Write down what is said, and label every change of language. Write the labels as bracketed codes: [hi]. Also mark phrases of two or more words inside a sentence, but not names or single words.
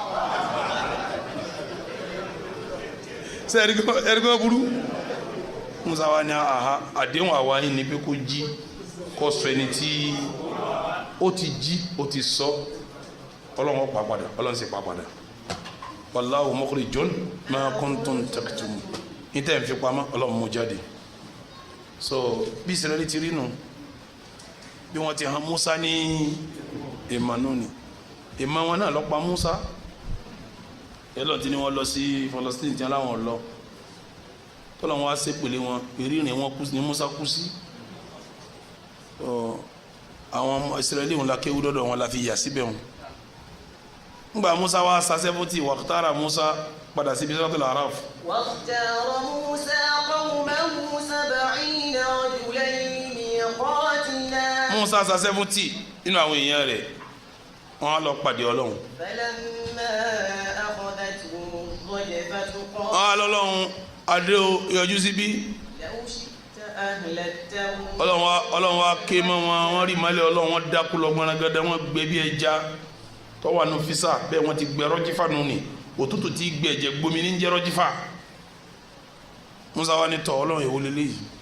[yo] ṣe ẹ̀rígbọ́n burú Musa wa ní àdéhùn àwa yìí ni pé kó jí kó sọ ẹni tí ó ti jí ó ti sọ ọlọ́run pa padà ọlọ́run sì pa padà [ar] والله مخرج ما كنتم تكتمون [yo] ní tẹ́ ń fi pamọ́ ọlọ́run mú jáde so bí Ísírẹ́lì ti rí nù bí wọ́n ti hàn Musa ní ìmọ̀ náà ni ìmọ̀ wọn náà lọ́pa Musa ẹlọ́n tí ni wọ́n lọ sí Palestine tí wọ́n láwọn lọ tọ́lọ́ wọn wá sépèlé wọn ìrìnrìn wọn kú ní Musa kú sí àwọn Ísírẹ́lì wọn la kéwú dọ́dọ̀ wọn la fi yà síbẹ̀ wọn ngba Musa wa sa 70 waqtara Musa padà sí Suratul Araf. [ar] واختار موسى قومه 70 رجلا لميقاتنا. [yo] Musa sa 70 nínú àwọn èèyàn rẹ̀ wọ́n lọ pàdé Ọlọ́run. [ar] فلما أخذتهم الرجفة قال. [yo] Ọlọ́run adé o yọjú síbí. [ar] لو شئت [yo] ọlọ́run wa ké mọ́ wọn wọ́n rí ìmọ́lẹ̀ ọlọ́run wọn dákú lọ gbọ́nagádá wọn gbé bí ẹja tọ́wọ́ àánú fisa bẹ́ẹ̀ wọ́n ti gbẹ rọ́jífà nù ní òtútù ti gbẹ ẹ̀jẹ̀ gbomi ní jẹ́ rọ́jífà musa wa ni tọ́ ọlọ́run èwo lélẹ́yìí